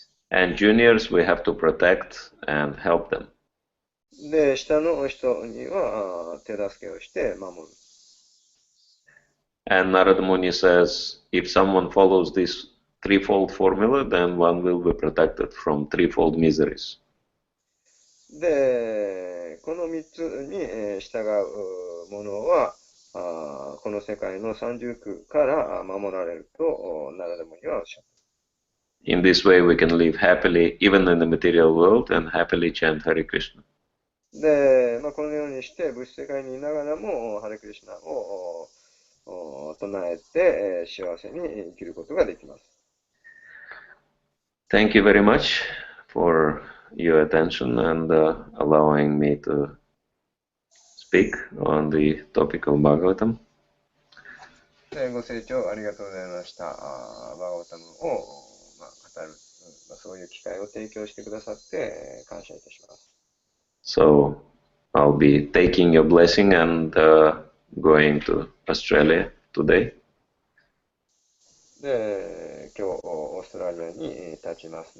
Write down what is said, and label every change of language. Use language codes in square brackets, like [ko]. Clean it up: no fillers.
[en] And juniors, we have to protect and help them. [ja] で、下の人には手助けをして守る。 [en] And Narada Muni says, if someone follows this threefold formula, then one will be protected from threefold miseries. [ja] で、この3つに従うものは、この世界の三重苦から守られると、ナラダムニはおっしゃった。 [en] In this way, we can live happily even in the material world and happily chant Hare Krishna. [ja] で、このようにして物質世界にいながらも、ハレクリシナを唱えて、幸せに生きることができます。 [en] Thank you very much for your attention and allowing me to speak on the topic of Bhagavatam. [ja] ご清聴ありがとうございました。バガワタムを、語る、そういう機会を提供してくださって感謝いたします。 [en] So I'll be taking your blessing and going to Australia today. [ja] で、今日オーストラリアに立ちます。